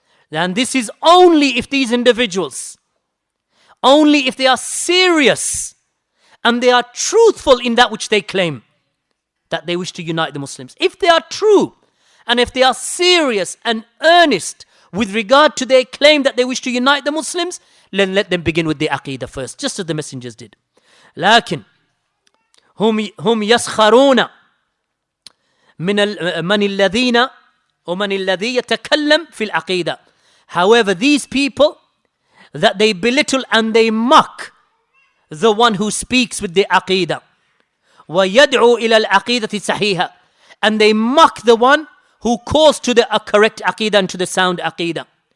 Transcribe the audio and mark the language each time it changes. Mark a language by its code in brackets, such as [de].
[en] And this is only if these individuals, only if they are serious and they are truthful in that which they claim, that they wish to unite the Muslims. If they are true and if they are serious and earnest with regard to their claim that they wish to unite the Muslims, then let them begin with the Aqeedah first, just as the messengers did. [ar] لكن هم يسخرون من الذين ومن الذي يتكلم في العقيدة. [en] However, these people, that they belittle and they mock the one who speaks with the Aqeedah. [ar] وَيَدْعُوا إِلَى الْعَقِيدَةِ الصَّحِيحَةِ. [en] And they mock the one who calls to the correct Aqeedah and to the sound Aqeedah.